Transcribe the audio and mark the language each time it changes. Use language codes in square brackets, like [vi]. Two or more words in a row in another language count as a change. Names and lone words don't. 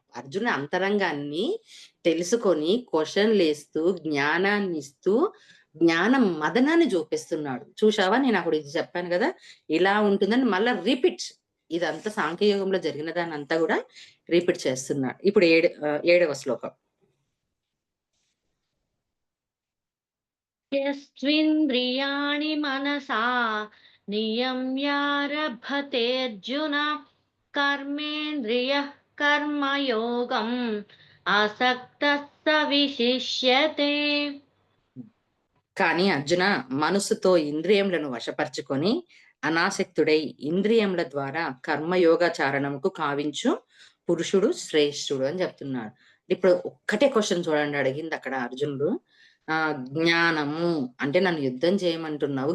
[te] అర్జునుడు అంతరంగాన్ని తెలుసుకొని క్వెషన్‌లేస్తూ, జ్ఞానాన్నిస్తూ, జ్ఞానం మదనాన్ని జూపిస్తున్నాడు. చూశావా నేనప్పుడు ఇది చెప్పాను గదా! ఇలా ఉంటుందని మళ్ళా రిపీట్. ఇదంతా సాంఖ్యయోగంలో జరిగిన దాన్నంతా గూడా రిపీట్ చేస్తున్నాడు. ఇప్పుడు 7వ శ్లోకం. [sa] यस्त्विन्द्रियाणि मनसा नियम्यारभतेऽर्जुन कर्मेन्द्रियः कर्मयोगम् आसक्तः स विशिष्यते. [te] కానీ అర్జున మనస్సుతో ఇంద్రియములను వశపరచుకొని అనాసక్తుడై ఇంద్రియముల ద్వారా కర్మయోగాచారణముకు కావించు పురుషుడు శ్రేష్ఠుడు అని చెప్తున్నాడు. ఇప్పుడు ఒక్కటే క్వెషన్ చూడండి అడిగింది అక్కడ అర్జునుడు. జ్ఞానము అంటే నన్ను యుద్ధం చేయమంటున్నావు.